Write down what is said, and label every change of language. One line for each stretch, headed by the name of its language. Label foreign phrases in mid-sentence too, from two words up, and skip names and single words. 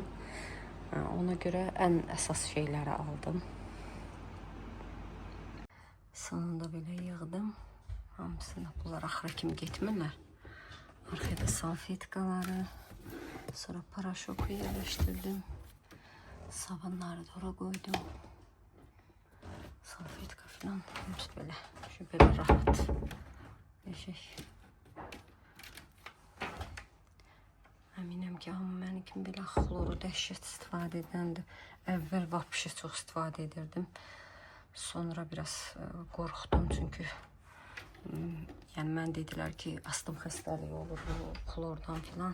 Azerbaijani: Ona görə ən əsas şeyləri aldım. Sonunda belə yığdım. Hamısını bunlar axıra kimi getmirlər. Arkada salfetkaları. Sonra paraşoku yerləşdirdim.
Turkish: Sabunları da ora koydum. Salfetka falan. Hepsi böyle. Şu böyle rahat. Bir şey.
Azerbaijani: Əminəm ki, amma mənim kimi belə xloru dəhşət istifadə edəndir. Əvvəl vapşı çox istifadə edirdim. Sonra biraz qorxdum çünki yəni mən dedilər ki, astım xəstəliyi olur bu xlordan filan.